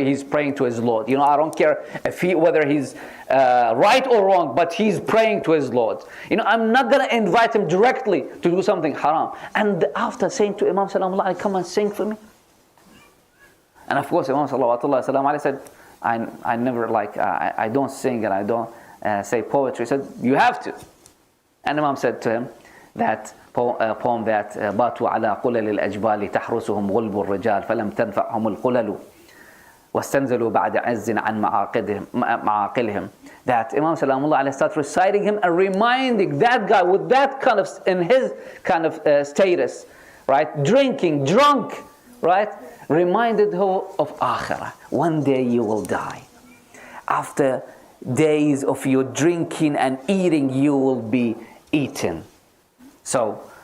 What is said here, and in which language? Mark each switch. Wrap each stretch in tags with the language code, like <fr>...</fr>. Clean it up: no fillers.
<en>He's praying to his Lord. You know, I don't care whether he's right or wrong, but he's praying to his Lord. You know, I'm not going to invite him directly to do something haram. And after saying to Imam Salamullah, come and sing for me. And of course, Imam Sallallahu said, I never I don't sing and I don't say poetry. He said, you have to. And Imam said to him that poem that</en> <ar>باتوا على قلل الأجبال تحرسهم غلب الرجال فلم تنفعهم القلل واستنزلوا بعد عز عن معاقلهم.</ar> <en>That Imam Salamullah starts reciting him and reminding that guy with that kind of, in his kind of status, right, drinking, drunk, right, reminded him of Akhirah. One day you will die. After days of your drinking and eating, you will be eaten. So</en>